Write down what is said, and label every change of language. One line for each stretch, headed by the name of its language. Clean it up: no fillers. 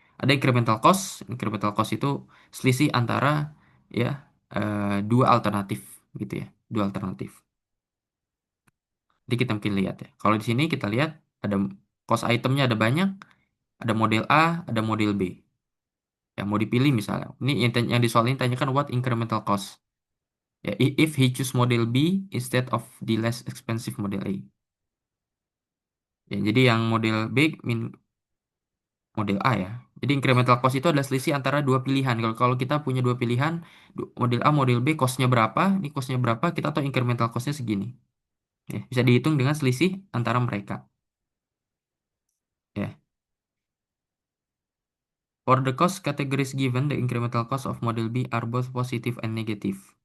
Indonesian: Ada incremental cost itu selisih antara ya dua alternatif gitu ya, dua alternatif. Jadi kita mungkin lihat ya. Kalau di sini kita lihat ada cost itemnya ada banyak, ada model A, ada model B. Yang mau dipilih misalnya. Ini yang di soal ini tanyakan
English: what incremental cost. Ya, if he choose model B instead of the less expensive model A.
Indonesian: Ya, jadi yang model B model A ya. Jadi incremental cost itu adalah selisih antara dua pilihan. Kalau kita punya dua pilihan, model A, model B, costnya berapa, ini costnya berapa, kita tahu incremental costnya segini. Ya, bisa dihitung dengan selisih antara mereka. Ya.
English: For the cost categories given, the incremental cost of model B are both positive and negative.